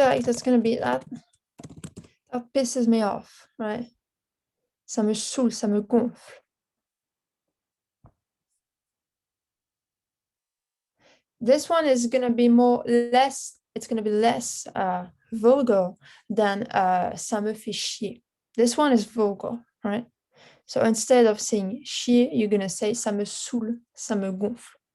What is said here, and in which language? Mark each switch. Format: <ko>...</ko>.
<en>Like, that's gonna be that. That pisses me off, right?</en> <fr>Ça me saoule, ça me gonfle.</fr> <en>This one is gonna be less. It's gonna be less vulgar than</en> <fr>ça me fait chier.</fr> <en>This one is vulgar, right? So instead of saying chier, you're gonna say</en> <fr>ça me saoule, ça me gonfle.</fr>